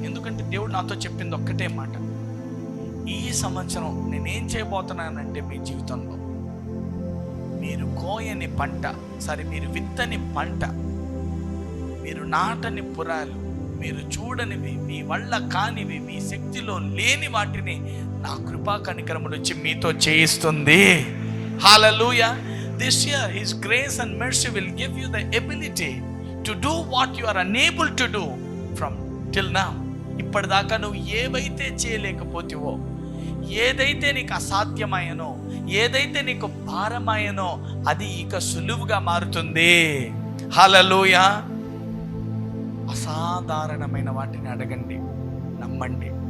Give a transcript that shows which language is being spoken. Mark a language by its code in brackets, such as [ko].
[te] ఎందుకంటే దేవుడు నాతో చెప్పింది ఒక్కటే మాట, ఈ సంవత్సరం నేనేం చేయబోతున్నానంటే మీ జీవితంలో మీరు కోయని పంట, మీరు విత్తని పంట, మీరు నాటని పురాలు, మీరు చూడనివి, మీ వల్ల కానివి, మీ శక్తిలో లేని వాటిని నా కృపా కనికరములు వచ్చి మీతో చేయిస్తుంది. హల్లెలూయా. [en] This year His grace and mercy will give you the ability to do what you are unable to do from till now. [te] ఇప్పటిదాకా నువ్వు ఏవైతే చేయలేకపోతేవో, ఏదైతే నీకు అసాధ్యమయ్యనో, ఏదైతే నీకు భారమయ్యనో అది ఇక సులువుగా మారుతుంది. హల్లెలూయా. అసాధారణమైన వాటిని అడగండి, నమ్మండి.